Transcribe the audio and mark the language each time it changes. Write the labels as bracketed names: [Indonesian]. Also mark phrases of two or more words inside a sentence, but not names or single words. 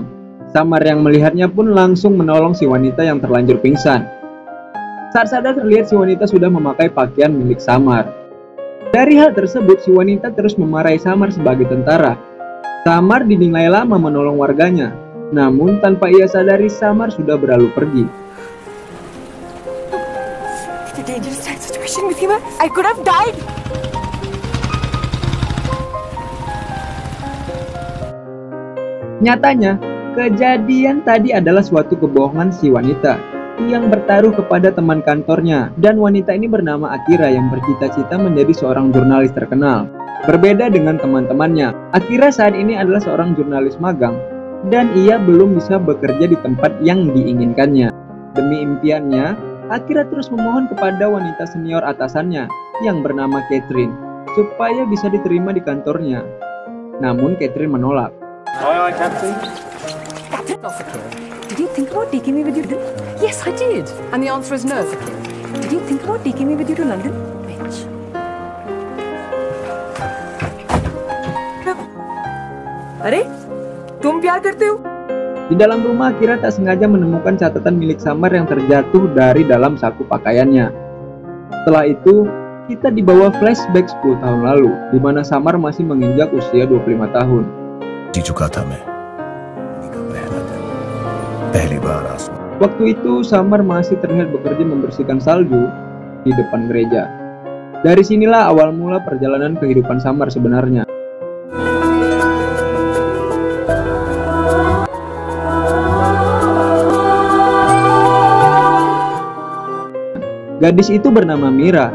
[Indonesian] Samar yang melihatnya pun langsung menolong si wanita yang terlanjur pingsan. Saat sadar terlihat si wanita sudah memakai pakaian milik Samar. Dari hal tersebut, si wanita terus memarahi Samar sebagai tentara. Samar dinilai lama menolong warganya, namun tanpa ia sadari Samar sudah berlalu pergi. [English] It's a dangerous situation with you. I could have died. [Indonesian] Nyatanya, kejadian tadi adalah suatu kebohongan si wanita yang bertaruh kepada teman kantornya, dan wanita ini bernama Akira yang bercita-cita menjadi seorang jurnalis terkenal. Berbeda dengan teman-temannya, Akira saat ini adalah seorang jurnalis magang dan ia belum bisa bekerja di tempat yang diinginkannya. Demi impiannya, Akira terus memohon kepada wanita senior atasannya yang bernama Catherine supaya bisa diterima di kantornya. Namun Catherine menolak. [English] Captain, did you think about taking me with you to London? Yes, I did. And the answer is no. Did you think about taking me with you to London? Bitch. [Hindi] अरे तुम प्यार करते हो? [Indonesian] Di dalam rumah, Kira tak sengaja menemukan catatan milik Samar yang terjatuh dari dalam saku pakaiannya. Setelah itu, kita dibawa flashback 10 tahun lalu, di mana Samar masih menginjak usia 25 tahun. [Hindi] जी चुका था मैं पहला दिन पहली बार आसमान [Indonesian] Waktu itu, Samar masih terlihat bekerja membersihkan salju di depan gereja. Dari sinilah awal mula perjalanan kehidupan Samar sebenarnya. Gadis itu bernama Mira.